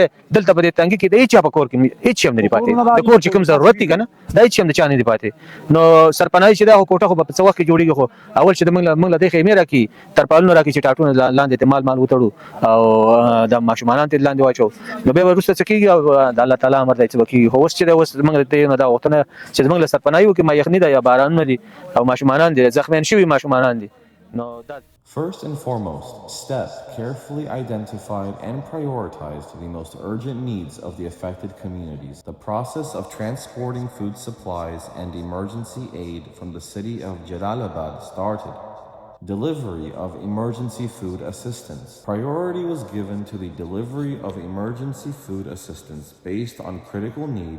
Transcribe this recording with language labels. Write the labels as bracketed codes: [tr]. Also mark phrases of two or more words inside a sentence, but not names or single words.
[ps] دلته په دې تنګي کې د هېچا په کور کې هېڅ شی هم نه دي پاتې د کور چې کوم ضرورت دي که نه دا هېڅ شی هم د چا نه دي پاتې نو سرپناهي چې دا خو کوټه خو به په څه وخت کې جوړېږي خو اول چې موږ له دې خیمې راکړي ترپالونه راکړي چې ټاټونه لاندې ته مال وتړو او د ماشومانان ته لاندې واچو نو بیا به وروسته څه کېږي او د الله تعالی امر دی څه به کېږي خو اوس چې دی اوس موږ د دې نه دا غوښتنه چې زموږ له سرپناهي وکړي ما یخني ده یا بارانونه دي او ماشومانان دي زخمیان شوي ماشومانان دي نو دا [en] First and foremost, Steppe carefully identified and prioritized the most urgent needs of the affected communities. The process of transporting food supplies and emergency aid from the city of Jalalabad started. Delivery of emergency food assistance. Priority was given to the delivery of emergency food assistance based on critical need.